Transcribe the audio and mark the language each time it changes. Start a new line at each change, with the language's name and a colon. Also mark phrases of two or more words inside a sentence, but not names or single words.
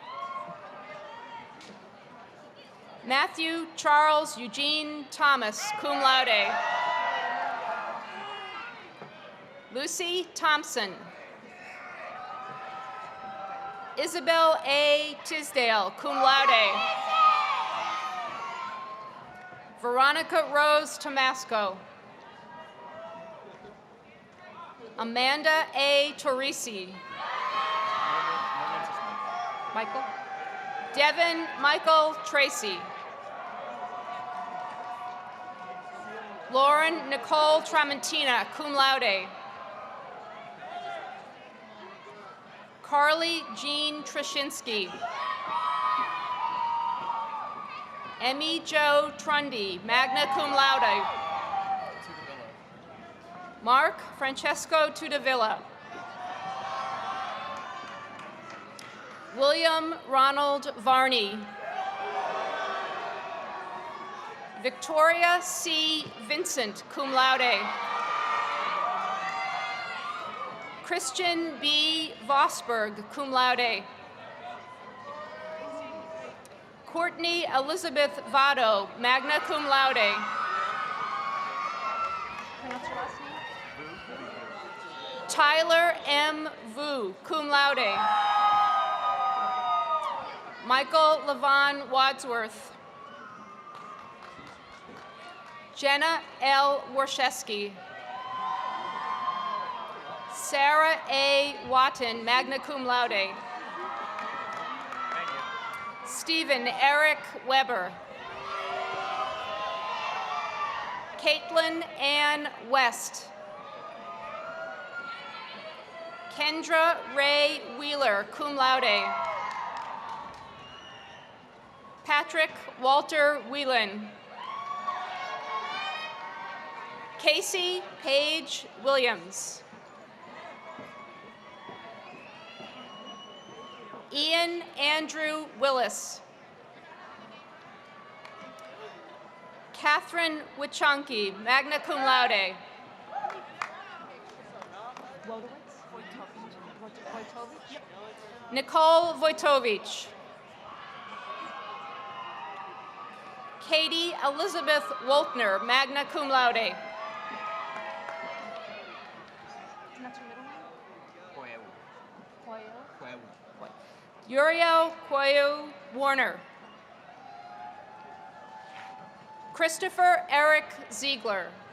English: Matthew Charles Eugene Thomas,
Latin: cum laude.
English: Lucy Thompson. Isabel A.
Latin: Tisdale, cum laude.
English: Veronica Rose Tomasco. Amanda A. Torrisi. Michael? Devin Michael Tracy. Lauren Nicole Tramontina,
Latin: cum laude.
English: Carly Jean Trashinsky. Emmy Jo Trundy,
Latin: magna cum laude.
English: Mark Francesco Tudavilla. William Ronald Varney. Victoria C. Vincent,
Latin: cum laude. Christian B. Vosberg, cum laude.
English: Courtney Elizabeth Vado,
Latin: magna cum laude.
English: Tyler M.
Latin: Vu, cum laude.
English: Michael Levon Wadsworth. Jenna L. Warshewski. Sara A.
Latin: Watton, magna cum laude.
English: Stephen Eric Weber. Caitlin Ann West. Kendra Ray Wheeler,
Latin: cum laude.
English: Patrick Walter Whelan. Casey Paige Williams. Ian Andrew Willis. Catherine Wichonki,
Latin: magna cum laude.
English: Nicole Wojtowicz. Katie Elizabeth Woltner,
Latin: magna cum laude.
English: Uriel Koyo Warner. Christopher Eric Ziegler.